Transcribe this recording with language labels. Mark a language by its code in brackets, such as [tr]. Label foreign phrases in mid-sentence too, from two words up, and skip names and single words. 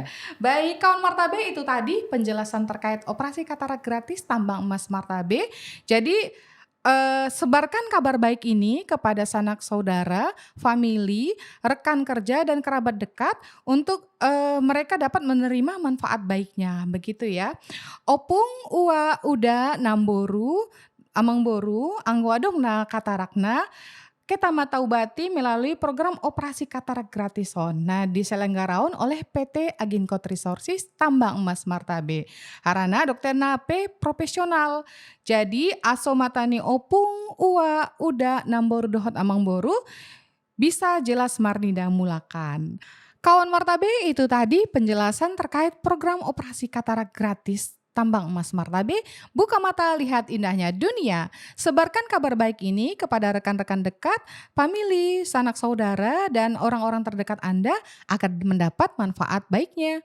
[id] Baik, kawan Martabe, itu tadi penjelasan terkait operasi katarak gratis tambang emas Martabe. Jadi sebarkan kabar baik ini kepada sanak saudara, famili, rekan kerja dan kerabat dekat untuk mereka dapat menerima manfaat baiknya, begitu ya. [bbc] Opung ua uda namboru amangboru angwadong na katarakna kita mataubati [id] melalui program operasi katarak gratison. Nah, diselenggarakan oleh PT Agenco Resources Tambang Emas Martabe. [bbc] Harana dokter nape profesional. Jadi aso matani opung ua uda namboru dohot amangboru [id] bisa jelas [bbc] marnida mulakan. [id] Kawan Martabe, itu tadi penjelasan terkait program operasi katarak gratis Tambang Emas Martabe. Buka mata, lihat indahnya dunia. Sebarkan kabar baik ini kepada rekan-rekan dekat, famili, sanak saudara, dan orang-orang terdekat Anda agar mendapat manfaat baiknya.